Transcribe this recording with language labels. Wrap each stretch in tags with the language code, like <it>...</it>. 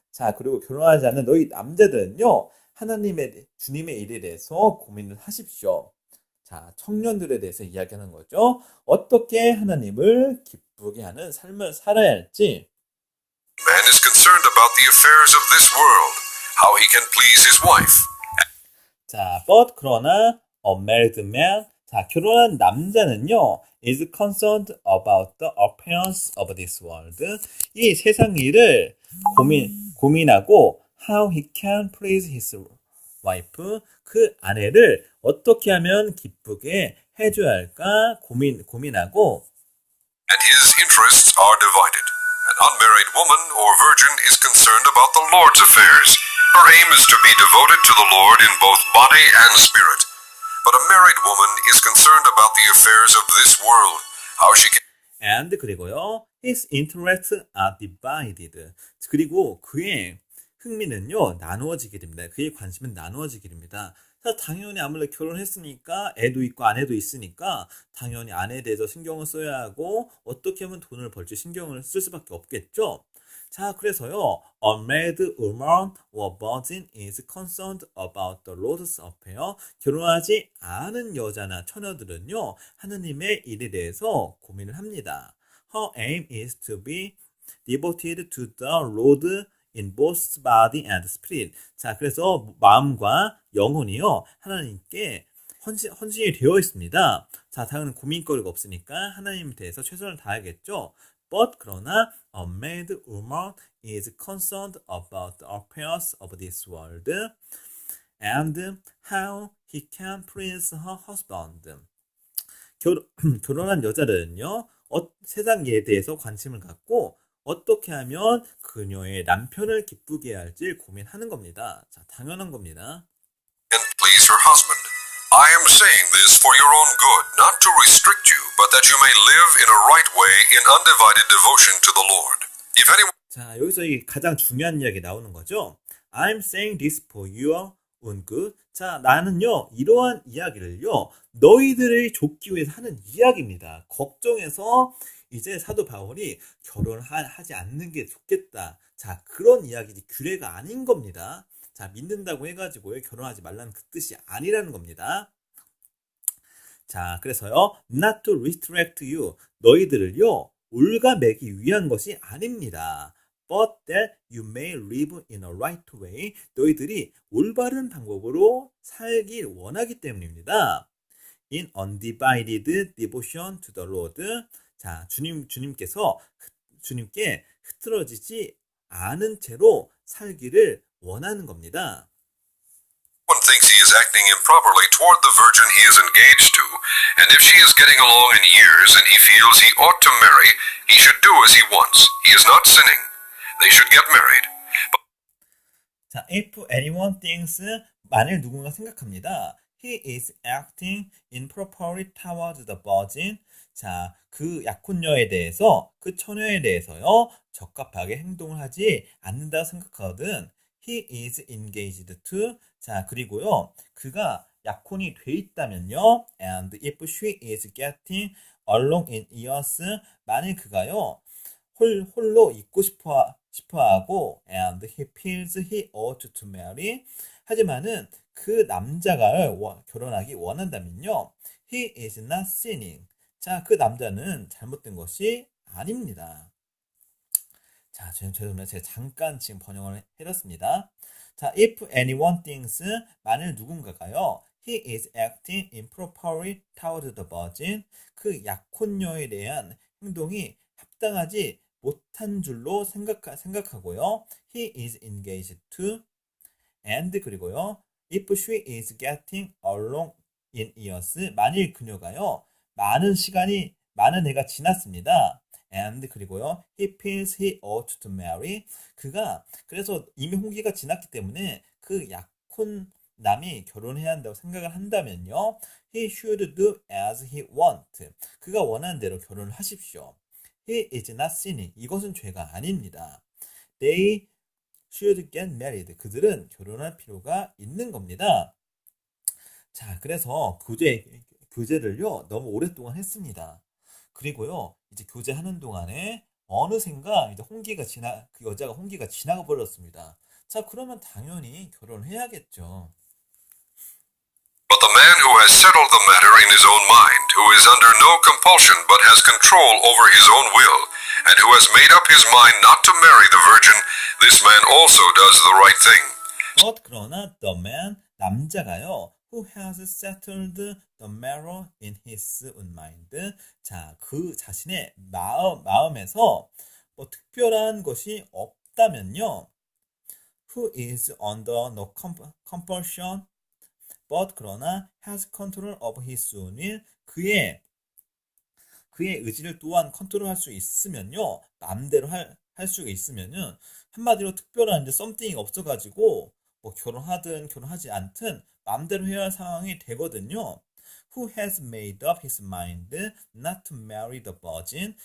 <ko>자, 그리고 결혼하지 않는 너희 남자들은요, 주님의 일에 대해서 고민을 하십시오. 자, 청년들에 대해서 이야기하는 거죠. 어떻게 하나님을 기쁘게 하는 삶을 살아야 할지.</ko> <en>man is concerned about the affairs of this world, how he can please his wife.</en> <ko>자,</ko> <en>but</en> <ko>그러나</ko> <en>a married man,</en> <ko>자, 결혼한 남자는요,</ko> <en>is concerned about the appearance of this world.</en> <ko>이 세상 일을 고민하고</ko> <en>how he can please his wife,</en> <ko>그 아내를 어떻게 하면 기쁘게 해줘야 할까 고민하고</ko> <en>And his interests are divided. An unmarried woman or virgin is concerned about the Lord's affairs. Her aim is to be devoted to the Lord in both body and spirit. But a married woman is concerned about the affairs of this world, how she can and</en> <ko>그리고요,</ko> <en>his interests are divided.</en> <ko>그리고 그의 흥미는요, 나누어지게 됩니다. 그의 관심은 나누어지게 됩니다. 자, 당연히 아무래도 결혼했으니까 애도 있고 아내도 있으니까 당연히 아내에 대해서 신경을 써야 하고 어떻게 하면 돈을 벌지 신경을 쓸 수밖에 없겠죠. 자, 그래서요.</ko> <en>A married woman or virgin is concerned about the Lord's affair.</en> <ko>결혼하지 않은 여자나 처녀들은요. 하느님의 일에 대해서 고민을 합니다.</ko> <en>Her aim is to be devoted to the Lord in both body and spirit.</en> <ko>자, 그래서 마음과 영혼이요. 하나님께 헌신이 되어 있습니다. 자, 당연히 고민거리가 없으니까 하나님에 대해서 최선을 다하겠죠.</ko> <en>But</en> <ko>그러나</ko> <en>a married woman is concerned about the affairs of this world and how he can please her husband.</en> <ko>결혼한 여자들은요, 세상 일에 대해서 관심을 갖고 어떻게 하면 그녀의 남편을 기쁘게 할지 고민하는 겁니다. 자, 당연한 겁니다.</ko> <en>And please her husband. I am saying this for your own good, not to restrict you, but that you may live in a right way in undivided devotion to the Lord. If anyone</en> <ko>자, 여기서 이 가장 중요한 이야기 나오는 거죠.</ko> <en>I'm saying this for your own good.</en> <ko>자, 나는요, 이러한 이야기를요, 너희들을 돕기 위해서 하는 이야기입니다. 걱정해서 이제 사도 바울이 결혼하지 않는 게 좋겠다. 자, 그런 이야기지 규례가 아닌 겁니다. 자, 믿는다고 해가지고 결혼하지 말라는 그 뜻이 아니라는 겁니다. 자, 그래서요,</ko> <en>not to restrict you.</en> <ko>너희들을요, 올가매기 위한 것이 아닙니다.</ko> <en>But that you may live in a right way.</en> <ko>너희들이 올바른 방법으로 살길 원하기 때문입니다.</ko> <en>In undivided devotion to the Lord.</en> <ko>자, 주님께서 주님께 흐트러지지 않은 채로 살기를 원하는 겁니다.</ko> <en>one thinks he is acting improperly toward the virgin he is engaged to, and if she is getting along in years and he feels he ought to marry, he should do as he wants. He is not sinning. They should get married.</en> <ko>자,</ko> <en>if anyone thinks,</en> <ko>만일 누군가 생각합니다.</ko> <en>He is acting improperly towards the virgin.</en> <ko>자, 그 약혼녀에 대해서, 그 처녀에 대해서요, 적합하게 행동을 하지 않는다고 생각하거든.</ko> <en>He is engaged to.</en> <ko>자, 그리고요, 그가 약혼이 돼 있다면요,</ko> <en>and if she is getting along in years,</en> <ko>만일 그가요, 홀로 있고 싶어하고,</ko> <en>and he feels he ought to marry.</en> <ko>하지만은 그 남자가 결혼하기 원한다면요,</ko> <en>he is not sinning.</en> <ko>자, 그 남자는 잘못된 것이 아닙니다. 자, 죄송합니다. 제가 잠깐 지금 번역을 해봤습니다. 자,</ko> <en>if anyone thinks,</en> <ko>만일 누군가가요,</ko> <en>he is acting improperly toward the virgin,</en> <ko>그 약혼녀에 대한 행동이 합당하지 못한 줄로 생각하고요,</ko> <en>he is engaged to, and</en> <ko>그리고요,</ko> <en>if she is getting along in years,</en> <ko>만일 그녀가요, 많은 해가 지났습니다.</ko> <en>and</en> <ko>그리고요,</ko> <en>he feels he ought to marry.</en> <ko>그가 그래서 이미 홍기가 지났기 때문에 그 약혼남이 결혼해야 한다고 생각을 한다면요,</ko> <en>he should do as he wants.</en> <ko>그가 원하는 대로 결혼을 하십시오.</ko> <en>He is not sinning.</en> <ko>이것은 죄가 아닙니다.</ko> <en>They should get married.</en> <ko>그들은 결혼할 필요가 있는 겁니다. 자, 그래서 교제를요, 너무 오랫동안 했습니다. 그리고요, 이제 교제하는 동안에 어느샌가 이제 그 여자가 홍기가 지나가 버렸습니다. 자, 그러면 당연히 결혼을 해야겠죠.</ko> <en>But the man who has settled the matter in his own mind, who is under no compulsion but has control over his own will, and who has made up his mind not to marry the virgin, this man also does the right thing. But</en> <ko>그러나</ko> <en>the man,</en> <ko>남자가요,</ko> <en>who has settled the matter in his own mind.</en> <ko>자, 그 자신의 마음에서 뭐 특별한 것이 없다면요,</ko> <en>who is under no compulsion, but</en> <ko>그러나</ko> <en>has control of his own will.</en> <ko>그의 의지를 또한 컨트롤할 수 있으면요, 마음대로 할 수가 있으면은, 한마디로 특별한 이제 썸띵이 없어가지고 뭐 결혼하든 결혼하지 않든 마음대로 해야 할 상황이 되거든요.</ko> <en>Who has made up his mind not to marry the virgin.</en>